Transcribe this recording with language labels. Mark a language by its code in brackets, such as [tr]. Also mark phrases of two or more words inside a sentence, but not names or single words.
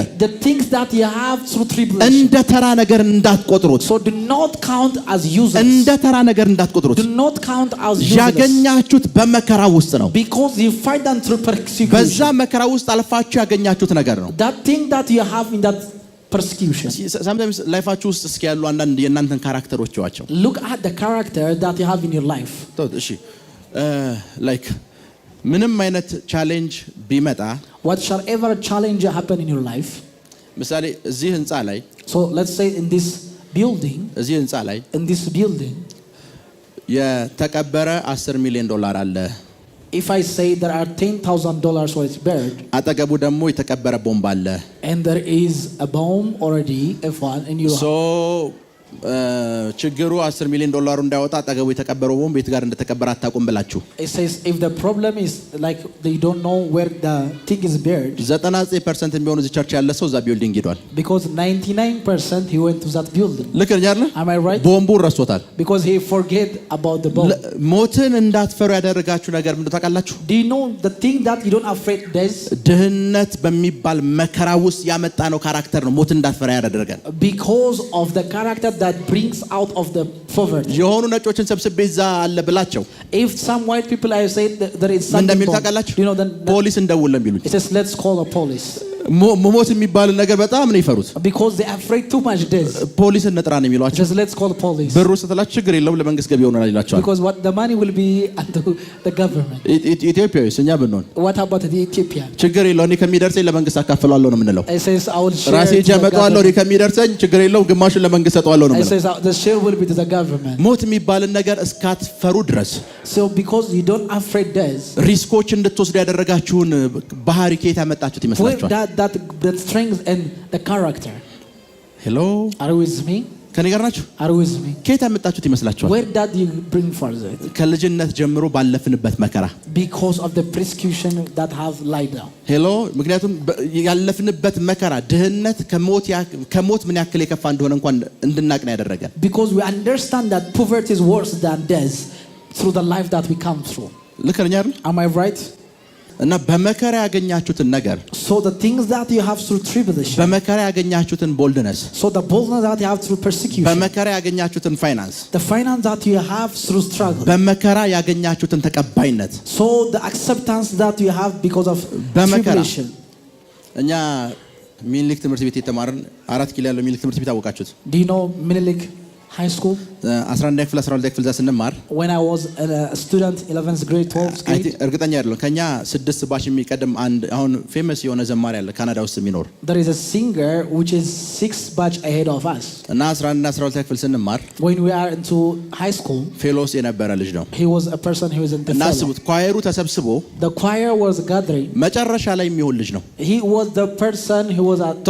[en] the things that you have through tribulation, [am] እንደ ተራ ነገር እንዳትቆጥሩት። [en] so do not count as useless. [am] እንደ ተራ ነገር እንዳትቆጥሩት። [en] do not count as useless. [am] ያገኛችሁት በመከራ ውስጥ ነው። [en] because you find them through persecution. [am] በዛ መከራ ውስጥ አልፋችሁ ያገኛችሁት ነገር ነው። [en] that thing that you have in that persecution. [am] sometimes ላይፋችሁ ውስጥ እስኪ ያሉ አንዳንድ የእናንተን ካራክተሮች ዋቸው። [en] look at the character that you have in your life. [am] እሺ like ምንም አይነት ቻሌንጅ ቢመጣ [en] what shall ever challenge happen in your life. [am] ምሳሌ እዚህ ህንጻ ላይ [en] so let's say in this building, [am] እዚህ ህንጻ ላይ [en] in this building [am] የተቀበረ $10 million አለ። [en] if I say there are $10,000 worth buried, [am] አጠገቡ ደግሞ የተቀበረ ቦምብ አለ። [en] and there is a bomb already F1 in your [am] so ችግሩ $10 million እንዳይወጣ አጠገቡ የተቀበረው ቦምብ ቤት ጋር እንደተቀበረ አታውቁም ብላችሁ [en] it says if the problem is like they don't know where the thing is buried. [am] 99% የሚሆኑ እዚህ ቸርች ያለ ሰው እዛ ቢልዲንግ ሄዷል። [en] because 99% he went to that building. [am] ልክ ነኝ አይደል? [en] am I right? [am] ቦምቡን ረስቶታል። [en] because he forget about the bomb. [am] ሞትን እንዳትፈሩ ያደረጋችሁ ነገር ምንድነው ታውቃላችሁ? [en] do you know the thing that you don't afraid death? [am] ድህነት በሚባል መከራ ውስጥ ያመጣ ነው ካራክተር ነው ሞትን እንዳትፈራ ያደረገን። [en] because of the character that brings out of the poverty. [am] የሆኑ ነጮችን ሰብስቤ እዛ አለ ብላቸው [en] if some white people I say there is something [am] እንደሚል ታውቃላችሁ? [en] you know the [am] ፖሊስ እንደውል ለሚሉኝ [en] it says let's call a police. [am] ሞት የሚባል ነገር በጣም ነው ይፈሩት። [en] Because they are afraid too much death. [am] ፖሊስ እንጥራ ነው የሚሏቸው። [en] Just let's call the police. [am] ብሩ ስትላችሁ ችግር የለውም ለመንግስት ገቢ ይሆናል ይላቸዋል። [en] Because what the money will be unto the government. [am] ኢትዮጵያዊስ እኛ ብንሆን [en] What about the Ethiopian? [am] ችግር የለውም እኔ ከሚደርሰኝ ለመንግስት አካፍላለሁ ነው የምንለው። [en] He says I will share. [am] ራሴ ጀመጣዋለሁ እኔ ከሚደርሰኝ ችግር የለውም ግማሹን ለመንግስት ሰጠዋለሁ ነው የምንለው። [en] He says the share will be to the government. [am] ሞት የሚባልን ነገር እስካትፈሩ ድረስ [en] So because you don't afraid death. [am] ሪስኮች እንድትወስዱ ያደረጋችሁን ባህሪ ከየት ያመጣችሁት ይመስላችኋል? [en] That strength and the character. hello Are you with me? [am] ከኔ ጋር ናችሁ? [en] Are you with me? [am] ከየት ያመጣችሁት ይመስላችኋል? [en] Where did you bring forth it? [am] ከልጅነት ጀምሮ ባለፍንበት መከራ። [en] Because of the persecution that have lied down. [am] ሄሎ ምክንያቱም ያለፍንበት መከራ ድህነት ከሞት ምን ያክል የከፋ እንደሆነ እንኳን እንድናቅ ነው ያደረገን። [en] Because we understand that poverty is worse than death through the life that we come through. [am] ልክ ነኝ አይደል? [en] Am I right? [am] እና በመከራ ያገኛችሁትን ነገር [en] So the things that you have through tribulation. [am] በመከራ ያገኛችሁትን ቦልድነስ [en] So the boldness that you have through persecution. [am] በመከራ ያገኛችሁትን ፋይናንስ [en] The finance that you have through struggle. [am] በመከራ ያገኛችሁትን ተቀባይነት [en] So the acceptance that you have because of [am] በመከራ [en] tribulation. [am] እኛ ሚኒሊክ ትምህርት ቤት የተማርን 4 ኪሎ ያለው ሚኒሊክ ትምህርት ቤት አወቃችሁት? [en] Do you know Minilik High School? [am] 11 ክፍል 12 ክፍል ስንማር [en] When I was a student 11th grade 12th grade. [am] እርግጠኛ አይደለም ከኛ 6 ባች የሚቀድም አንድ አሁን ፌመስ የሆነ ዘማሪ አለ ካናዳ ውስጥ የሚኖር [en] There is a singer which is 6 batch ahead of us. [am] እና 11 እና 12 ክፍል ስንማር [en] When we are into high school, [am] ፌሎስ የነበረ ልጅ ነው። [en] he was a person who was in the [am] እና [en] fellow. [am] አስቡት ኳየሩ ተሰብስቦ [en] The choir was gathering. [am] መጨረሻ ላይ የሚሆን ልጅ ነው። [en] He was the person who was at